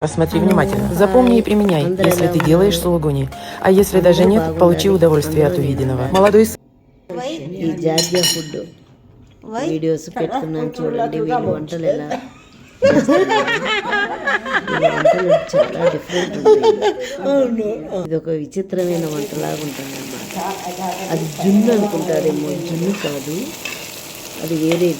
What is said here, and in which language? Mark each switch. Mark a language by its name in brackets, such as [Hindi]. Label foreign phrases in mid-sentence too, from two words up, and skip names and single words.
[Russian] Посмотри внимательно. Запомни и применяй, если ты делаешь сулугуни. А если даже нет, получи удовольствие от увиденного. Молодой [Telugu] ఈ జాతీయ [English] food videos [Telugu] పెడుతున్నాను చూడండి. వీళ్ళ వంటలు ఎలా వీళ్ళ వంటలు చాలా డిఫరెంట్ ఉంటాయి. ఇది ఒక విచిత్రమైన వంటలాగా ఉంటుంది అన్నమాట. అది జున్ను అనుకుంటారేమో, జున్ను కాదు, అది వేరేది.